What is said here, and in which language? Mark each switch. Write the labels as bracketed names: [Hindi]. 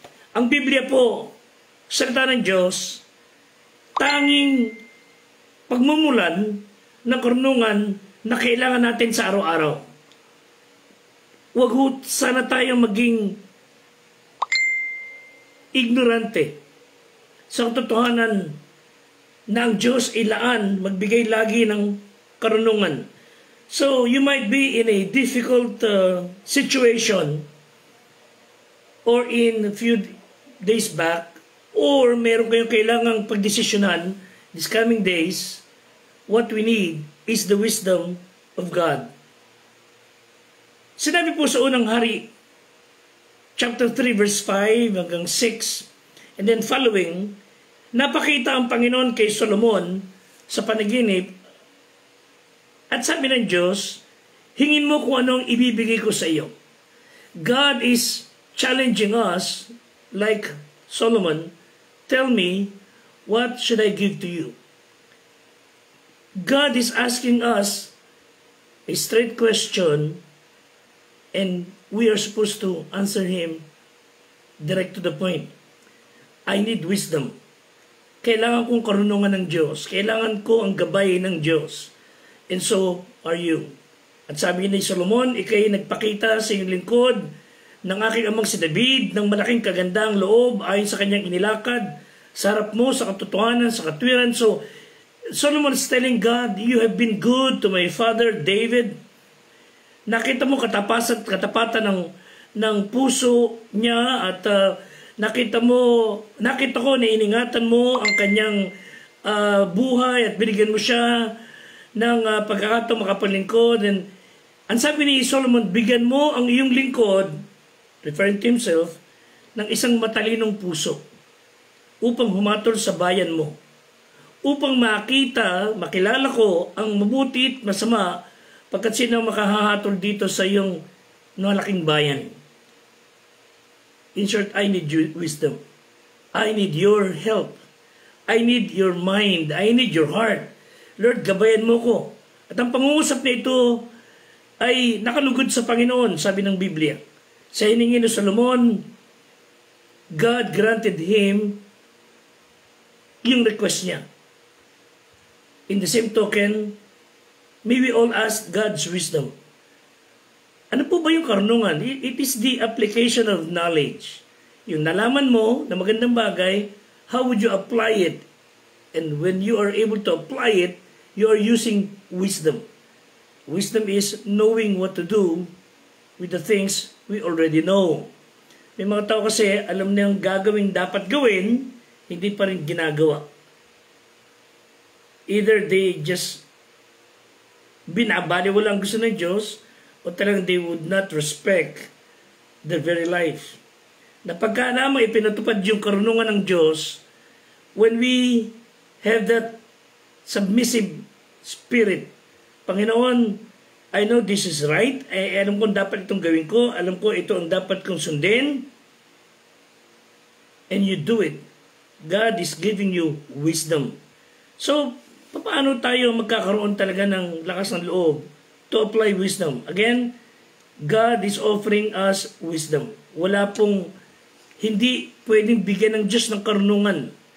[Filipino] Ang Biblia po, salita ng Diyos, tanging pagmumulan ng karunungan na kailangan natin sa araw-araw. Huwag sana tayong maging ignorante sa katotohanan na ang Diyos ilaan magbigay lagi ng karunungan. [English] So, you might be in a difficult situation or in a few days back, or [Filipino] meron kayong kailangang pagdesisyonan [English] these coming days. What we need is the wisdom of God. [Filipino] Sinabi po sa unang hari, chapter 3, verse 5 hanggang 6, [English] and then following, [Filipino] napakita ang Panginoon kay Solomon sa panaginip, at sabi ng Diyos, hingin mo kung anong ibibigay ko sa iyo. [English] God is challenging us, like Solomon, tell me, what should I give to you? God is asking us a straight question, and we are supposed to answer Him direct to the point. I need wisdom. [Filipino] Kailangan kong karunungan ng Diyos. Kailangan ko ang gabay ng Diyos. [English] And so are you. [Filipino] At sabi ni Solomon, ikay nagpakita sa iyong lingkod ng aking amang si David ng malaking kagandang loob ayon sa kanyang inilakad sa harap mo, sa katotohanan, sa katwiran. [English] So Solomon is telling God, you have been good to my father David. [Filipino] Nakita mo katapatan ng puso niya, at nakita ko na iningatan mo ang kanyang buhay at binigyan mo siya ng pagkakataong makapalingkod. And Ang sabi ni Solomon, bigyan mo ang iyong lingkod, [English] referring to himself, [Filipino] ng isang matalinong puso upang humatol sa bayan mo. Upang makilala ko ang mabuti at masama pagkat sino makahahatol dito sa iyong malaking bayan. [English] In short, I need your wisdom. I need your help. I need your mind. I need your heart. [Filipino] Lord, gabayan mo ko. At ang pangungusap na ito ay nakalugod sa Panginoon, sabi ng Biblia. Sa hiningi ni Solomon, [English] God granted him [Filipino] yung request niya. [English] In the same token, may we all ask God's wisdom. [Filipino] Ano po ba yung karunungan? [English] It is the application of knowledge. [Filipino] Yung nalaman mo na magandang bagay, [English] how would you apply it? And when you are able to apply it, you are using wisdom. Wisdom is knowing what to do with the things we already know. [Filipino] May mga tao kasi alam na yung gagawin dapat gawin, hindi pa rin ginagawa. [English] Either they just [Filipino] binabaliwala ang gusto ng Diyos o talagang [English] they would not respect their very life. [Filipino] Na pagka naman ipinatupad yung karunungan ng Diyos, [English] when we have that submissive spirit, Panginoon, I know this is right. [Filipino] Alam ko dapat itong gawin ko. Alam ko ito ang dapat kong sundin. [English] And you do it. God is giving you wisdom. So, [Filipino] paano tayo magkakaroon talaga ng lakas ng loob [English] to apply wisdom? Again, God is offering us wisdom. [Filipino] Wala pong hindi pwedeng bigyan ng Diyos ng karunungan.